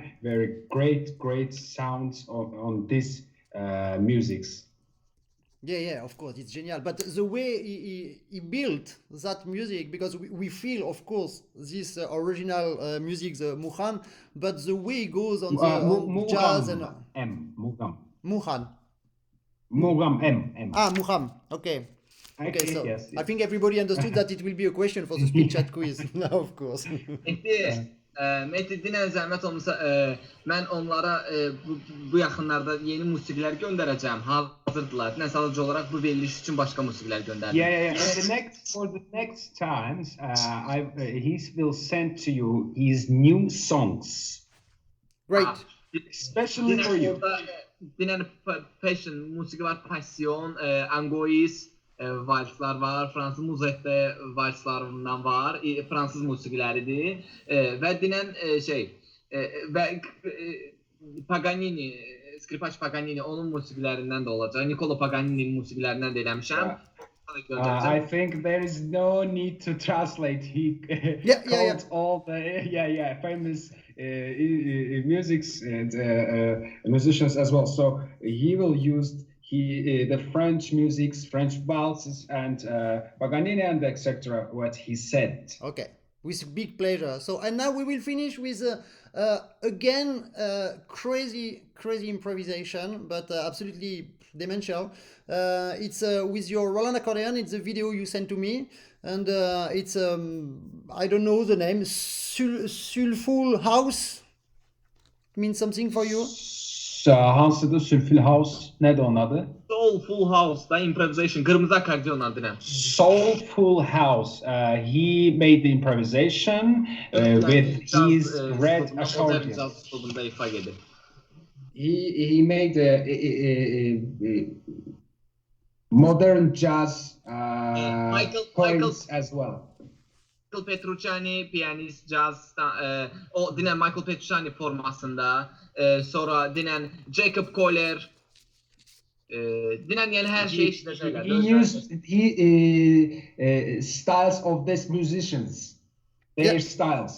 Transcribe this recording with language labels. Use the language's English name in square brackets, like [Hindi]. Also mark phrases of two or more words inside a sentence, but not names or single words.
[English] Very great sounds on these musics. Yeah, of course, it's genial. But the way he built that music, because we feel, of course, this original music, the muğam, but the way it goes on the jazz and muğam. Muğam. M. Muğam. Okay. Okay, so yes. I think everybody understood that it will be a question for the speed chat quiz now, of course. [Azerbaijani] Mehdi, dinən zəhmət olmasa, mən onlara bu yaxınlarda yeni musiqilər göndərəcəm. Hazırdılar. Dinən sadəcə olaraq bu veriliş üçün başqa musiqilər göndərdim. [English] Yeah. For the next times, he will send to you his new songs. Right. Especially for you. [Azerbaijani] Dinən passion, musiqi var, passion, angois, valslar var, Fransız muzette valslarından var, Fransız musiqiləridir və dinən və Paganini, skripaç Paganini onun musiqilərindən də olacaq. Niccolo Paganini'nin musiqilərindən də eləmişəm. [English] I think there is no need to translate. He called all the famous musics and musicians as well. So he will use the French musics, French valses, and Paganini and etc. What he said. Okay, with big pleasure. So, and now we will finish with again crazy improvisation, but absolutely dementia. It's with your Roland accordion. It's a video you sent to me, and it's I don't know the name. Sulful House means something for you. [Azerbaijani] Hansıdır Sulful House? Nədir onun adı? Soulful House da improvisation. Qırmızı akordeon adına. [English] Soulful House. He made the improvisation with his red accordion. He made modern jazz points as well. [Azerbaijani] Michael Petrucciani, piyanist, jazz, o dinən Michael Petrucciani formasında, sonra dinən Jacob Kohler, dinən yəni hər şey işləyəcəklər. [English] He used styles of these musicians, their styles.